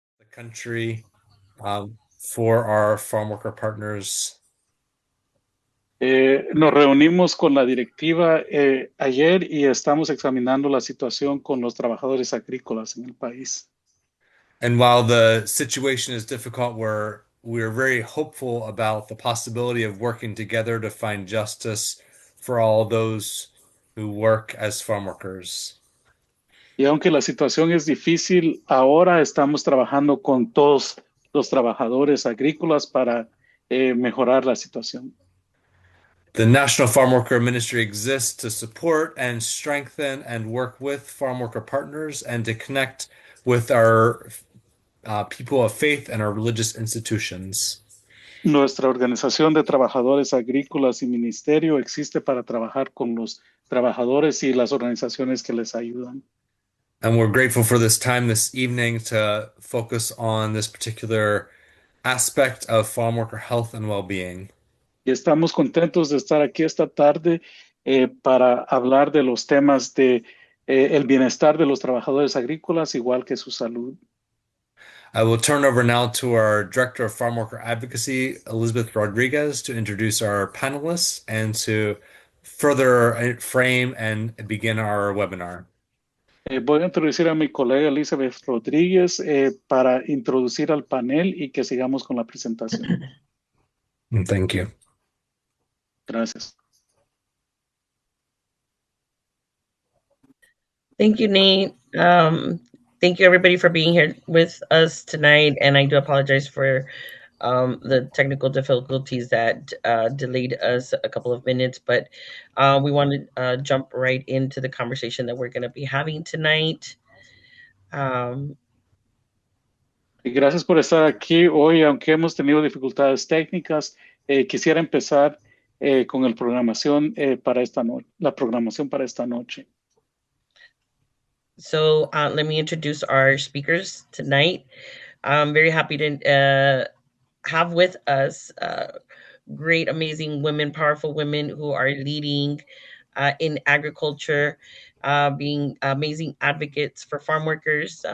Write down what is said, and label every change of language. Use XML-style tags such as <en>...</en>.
<en>country for our farm worker partners.</en> <es>Nos reunimos con la directiva ayer y estamos examinando la situación con los trabajadores agrícolas en el país.</es> <en>And while the situation is difficult, we're very hopeful about the possibility of working together to find justice for all those who work as farm workers.</en> <es>Y aunque la situación es difícil, ahora estamos trabajando con todos los trabajadores agrícolas para mejorar la situación.</es> <en>The National Farm Worker Ministry exists to support and strengthen and work with farm worker partners and to connect with our people of faith and our religious institutions.</en> <es>Nuestra organización de trabajadores agrícolas y ministerio existe para trabajar con los trabajadores y las organizaciones que les ayudan.</es> <en>And we're grateful for this time this evening to focus on this particular aspect of farm worker health and well-being.</en> <es>Y estamos contentos de estar aquí esta tarde para hablar de los temas de el bienestar de los trabajadores agrícolas, igual que su salud.</es> <en>I will turn over now to our Director of Farm Worker Advocacy, Elizabeth Rodriguez, to introduce our panelists and to further frame and begin our webinar.</en> <es>Voy a introducir a mi colega Elizabeth Rodríguez para introducir al panel y que sigamos con la presentación.</es> <en>Thank you.</en> <es>Gracias.</es> <en>Thank you, Nate. Thank you, everybody, for being here with us tonight. And I do apologize for the technical difficulties that delayed us a couple of minutes, but we want to jump right into the conversation that we're going to be having tonight.</en> <es>Y gracias por estar aquí hoy, aunque hemos tenido dificultades técnicas. Quisiera empezar con el programación para esta noche, la programación para esta noche.</es> <en>So let me introduce our speakers tonight. I'm very happy to have with us great, amazing women, powerful women who are leading in agriculture, being amazing advocates for farm workers.</en>